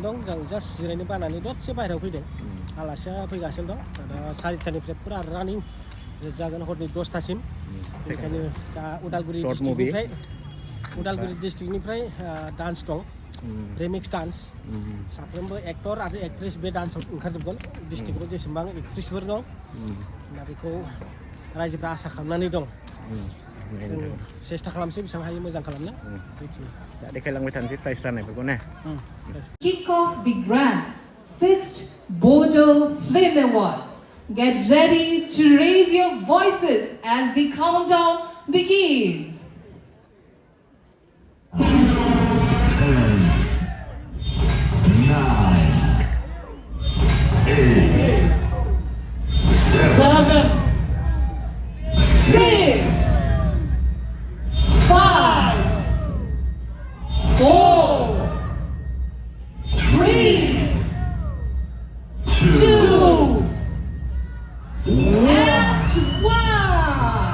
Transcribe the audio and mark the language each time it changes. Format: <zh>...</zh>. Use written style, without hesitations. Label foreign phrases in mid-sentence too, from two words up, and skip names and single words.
<brx>दं जों जास्ट जिरायनो बानानै दसे बाहेरायाव फैदों आलासिया फैगासिनो दं दा 4टानिफ्राय फुरा रानिं जागोन हरनि 10टासिम बेनिखायनो दा उदालगुरि डिस्ट्रिक्टनिफ्राय डान्स दं</brx> <en>remix dance</en> <brx>साफ्रोमबो एक्टर आरो एक्ट्रेस बे डान्सआव ओंखारजोबगोन डिस्ट्रिक्टआव जेसेबां एक्ट्रेसफोर दं दा बेखौ रायजोफ्रा आसा खालामनानै दं जों सेस्था खालामसै बेसेबां हायो मोजां खालामनो दा देखायलांबाय थानोसै प्राइज राननायफोरखौ ने</brx> <en>kick off the grand 6th Bodo Film Awards. Get ready to raise your voices as the countdown begins. 6, 5, 4, 3, 2, and 1.</en>